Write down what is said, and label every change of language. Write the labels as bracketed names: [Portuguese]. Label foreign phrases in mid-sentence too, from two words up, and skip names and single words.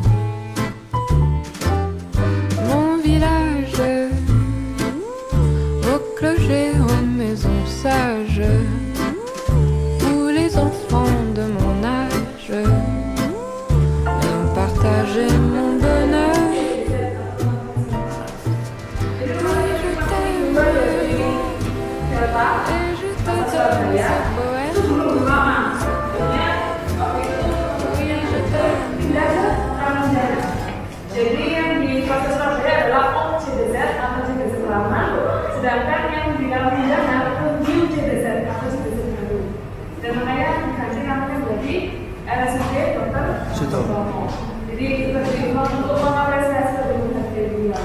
[French] Mon village, au clocher, aux maisons sages, village où les enfants de mon âge ont partagé mon bonheur. Et je te donne ce poème. Oui, je t'aime. [Indonesian] Jadi yang di kota Surabaya adalah Om CDZ atau CDZ lama, sedangkan yang di dalam pidana itu New CDZ atau CDZ baru. Dan makanya diganti namanya menjadi RSUD Dr. Sutomo. Jadi itu untuk mengapresiasi kebenaran beliau.